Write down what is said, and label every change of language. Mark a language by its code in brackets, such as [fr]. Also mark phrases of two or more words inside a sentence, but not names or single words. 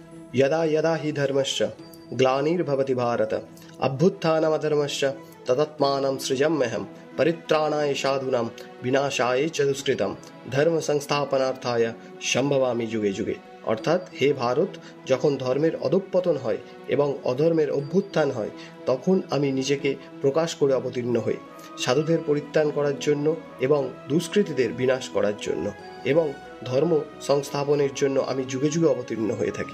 [sa] यदा यदा हि धर्मस्य ग्लानिर्भवति भारत अभ्युत्थानमधर्मस्य तदात्मानं सृजाम्यहं परित्राणाय साधूनां विनाशाय च दुष्कृतं धर्म संस्थापनार्थाय সম্ভবামি যুগে যুগে। [bn] অর্থাৎ হে ভারত, যখন ধর্মের অধঃপতন হয় এবং অধর্মের অভ্যুত্থান হয় তখন আমি নিজেকে প্রকাশ করে অবতীর্ণ হই সাধুদের পরিত্রাণ করার জন্য এবং দুষ্কৃতীদের বিনাশ করার জন্য, এবং ধর্ম সংস্থাপনের জন্য আমি যুগে যুগে অবতীর্ণ হয়ে থাকি।